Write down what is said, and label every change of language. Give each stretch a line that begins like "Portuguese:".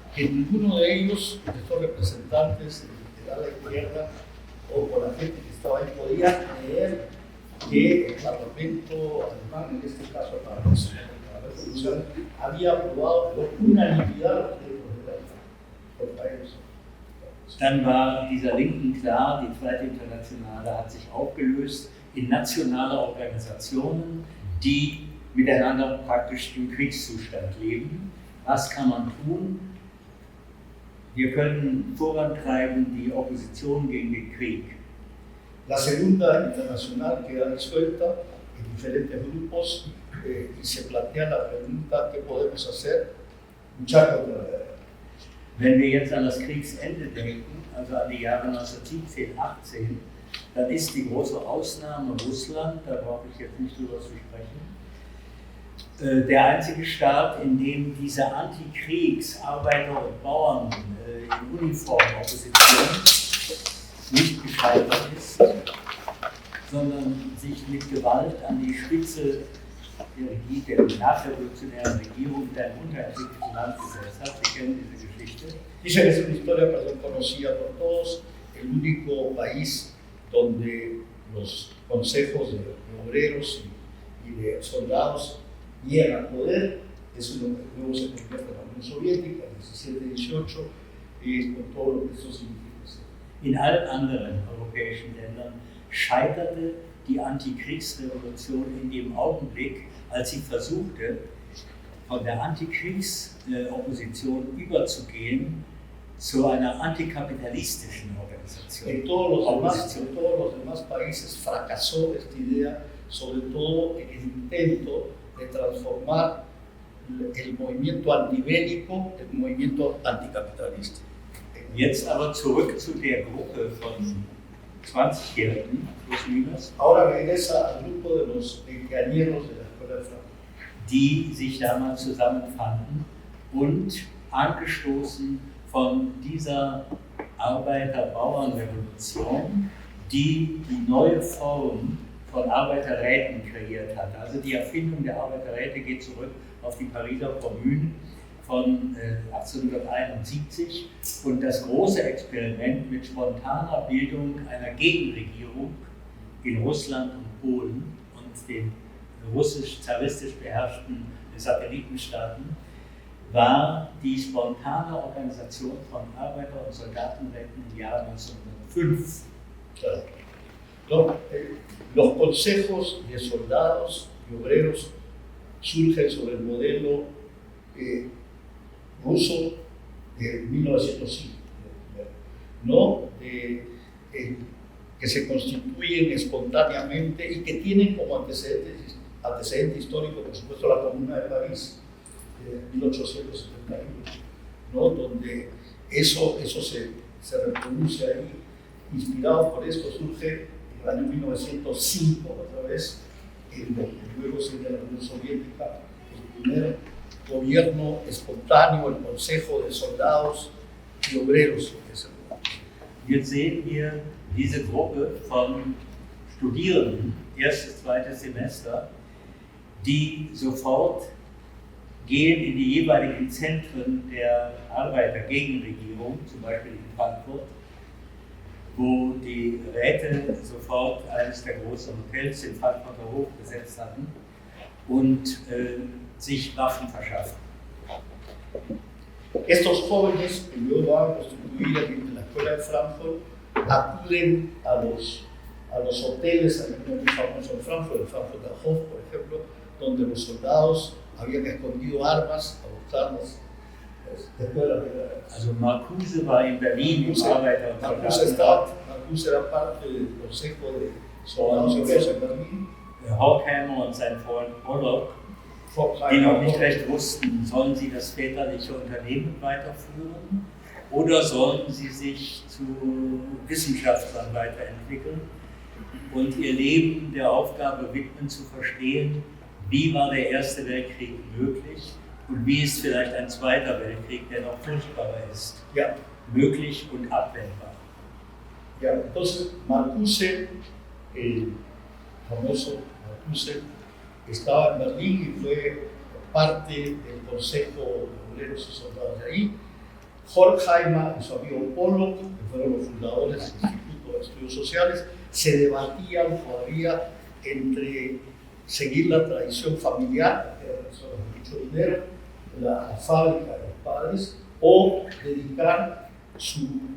Spanish: Que ninguno de ellos, de estos representantes de la izquierda o con la gente que estaba ahí, podía creer que el Parlamento alemán, en este caso la Revolución, había aprobado por unanimidad los países.
German: Dann war dieser Linken klar, die Zweite Internationale hat sich aufgelöst in nationale Organisationen, die miteinander praktisch im Kriegszustand leben. Was kann man tun? Wir können vorantreiben die Opposition gegen den Krieg.
Spanish: La Segunda Internacional queda disuelta en diferentes grupos y se plantea la pregunta: ¿qué podemos hacer? Luchar contra la guerra.
German: Wenn wir jetzt an das Kriegsende denken, also an die Jahre 1917, 18, dann ist die große Ausnahme Russland, da brauche ich jetzt nicht drüber zu sprechen, der einzige Staat, in dem diese Antikriegs-Arbeiter- und Bauern in Uniform-Opposition nicht gescheitert ist, sondern sich mit Gewalt an die Spitze der nachrevolutionären Regierung der unterentwickelten Land gesetzt hat. Sie kennen diese Geschichte.
Spanish: Dice que es una historia conocida por todos, el único país donde los consejos de obreros y de soldados llegan al poder, es luego se convierte en la Unión Soviética, 17-18, y con todo lo que eso significa.
German: In allen anderen europäischen Ländern scheiterte die Antikriegsrevolution in dem Augenblick, als sie versuchte, von der Antikriegsopposition überzugehen zu einer antikapitalistischen Organisation.
Spanish: En todos los demás países fracasó esta idea, sobre todo en el intento de transformar el movimiento antibélico en un movimiento anticapitalista.
German: Jetzt aber zurück zu der Gruppe von 20-Jährigen, plus minus,
Spanish: Ahora regresa al grupo de los veinteañeros de la Escuela de Frankfurt,
German: die sich damals zusammenfanden und angestoßen von dieser Arbeiter-Bauern-Revolution, die die neue Form von Arbeiterräten kreiert hat. Also die Erfindung der Arbeiterräte geht zurück auf die Pariser Kommune von 1871 und das große Experiment mit spontaner Bildung einer Gegenregierung in Russland und Polen und den russisch-zaristisch beherrschten Satellitenstaaten war die spontane Organisation von Arbeiter- und Soldatenräten im Jahr 1905.
Spanish: claro. Los consejos de soldados y obreros surgen sobre el modelo ruso de 1905, ¿no? Que se constituyen espontáneamente y que tienen como antecedente histórico, por supuesto, la Comuna de París de 1871, ¿no? Donde eso se reproduce ahí. Inspirado por esto surge el año 1905, otra vez, luego sería la Unión Soviética, el primer gobierno espontáneo, el Consejo de Soldados y Obreros.
German: Jetzt sehen wir diese Gruppe von Studierenden, erstes, zweites Semester, die sofort gehen in die jeweiligen Zentren der Arbeitergegenregierung, zum Beispiel in Frankfurt, wo die Räte sofort eines der großen Hotels in Frankfurter Hof besetzt hatten und sich Waffen verschaffen.
Spanish: Estos jóvenes que luego van a constituir en la escuela de Frankfurt acuden a los hoteles, hay uno muy famoso en Frankfurt, el Frankfurter Hof, por ejemplo, donde los soldados habían escondido armas a buscarlas después de la Primera Guerra.
German: Also Marcuse war in Berlin im Arbeiter- und
Spanish: Marcuse era parte del Consejo de Soldados y Obreros en Berlin.
German: Horkheimer und sein Freund Pollock, die noch nicht recht wussten, sollen sie das väterliche Unternehmen weiterführen oder sollen sie sich zu Wissenschaftlern weiterentwickeln und ihr Leben der Aufgabe widmen, zu verstehen, wie war der Erste Weltkrieg möglich und wie ist vielleicht ein Zweiter Weltkrieg, der noch furchtbarer ist, ja, möglich und abwendbar.
Spanish: Ya, entonces Marcuse, el famoso Marcuse, estaba en Berlín y fue parte del Consejo de Obreros y Soldados de ahí. Horkheimer y su amigo Pollock, que fueron los fundadores del Instituto de Estudios Sociales, se debatían todavía entre seguir la tradición familiar, que eran personas de mucho dinero, la fábrica de los padres, o dedicar su